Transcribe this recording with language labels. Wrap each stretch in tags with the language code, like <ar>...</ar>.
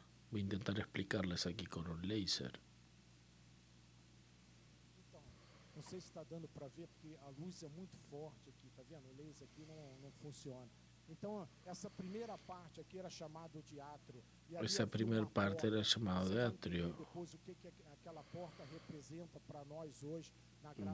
<es>Voy a intentar explicarles aquí con un láser.</es> <pt>Não sei se está dando para ver, porque a luz é muito forte aqui, tá vendo? O laser aqui não funciona. Então, essa primeira parte aqui era chamado de átrio.</pt> <es>Esa primera parte era llamado de atrio.</es> <pt>Depois, o que aquela porta representa para nós hoje, na</pt>